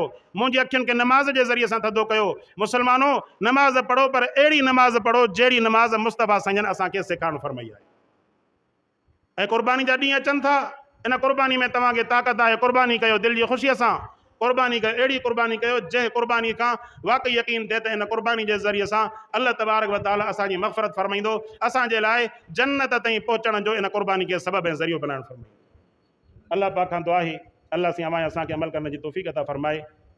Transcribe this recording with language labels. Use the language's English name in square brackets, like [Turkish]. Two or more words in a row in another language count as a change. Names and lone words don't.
[Sindhi] मुंहिंजी अखियुनि खे नमाज़ जे ज़रिए सां थधो कयो। मुसलमानो नमाज़ पढ़ो, पर अहिड़ी नमाज़ पढ़ो जहिड़ी नमाज़ मुस्तफ़ा साईं असांखे सेखारणु फरमाई आहे। ऐं क़ुर्बानी जा ॾींहं अचनि था, इन क़ुर्बानी में तव्हांखे ताक़त आहे, क़ुर्बानी कयो दिलि जी ख़ुशीअ सां। क़ुर्बानी कयो, अहिड़ी क़ुर्बानी कयो जंहिं क़ुर्बानी खां वाक़ई यकीन थिए त इन क़ुर्बानी जे ज़रिए सां [Arabic] الله تبارك وتعالى [Sindhi] असांजी मग़फ़िरत फरमाईंदो, असांजे लाइ जन्नत ताईं पहुचण जो इन क़ुर्बानी खे सबबु ऐं ज़रियो बनाइणु फरमाईंदो। अल्लाह पाक खां दुआ आहे अल्लाह साईं अमां असांखे अमल करण जी तौफ़ीक़ अता फरमाए।